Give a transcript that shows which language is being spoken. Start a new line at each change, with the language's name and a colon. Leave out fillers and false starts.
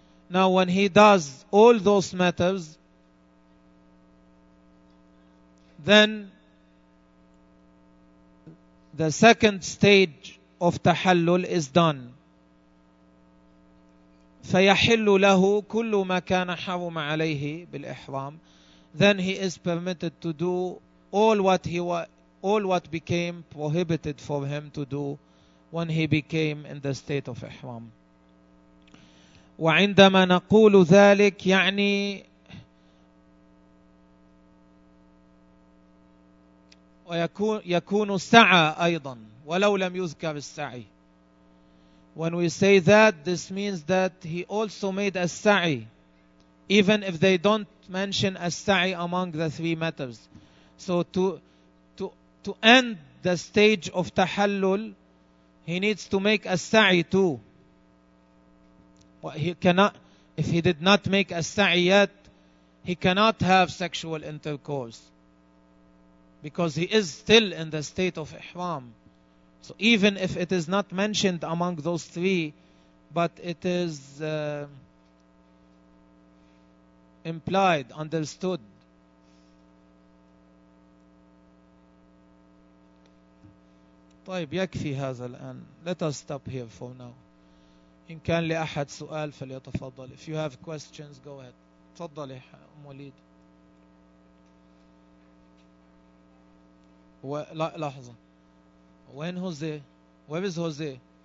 English: Now when he does all those matters, then the second stage of tahallul is done.
Arabic: فيحل له كل ما كان حرم عليه بالإحرام.
English: Then he is permitted to do all what became prohibited for him to do when he became in the state of ihram.
Arabic: وعندما نقول ذلك يعني ويكون سعى أيضا ولو لم يذكر السعي.
English: When we say that, this means that he also made a sa'i, even if they don't mention a sa'i among the three matters. So to end the stage of tahallul, he needs to make a sa'i too. If he did not make a sa'i yet, he cannot have sexual intercourse because he is still in the state of ihram. So even if it is not mentioned among those three, but it is implied, understood.
Arabic: طيب, يكفي هذا الآن.
English: Let us stop here for now.
Arabic: إن كان لأحد سؤال فليتفضل.
English: If you have questions, go ahead.
Arabic: تفضل يا أم وليد. لحظة.
English: When Jose? Where is Jose?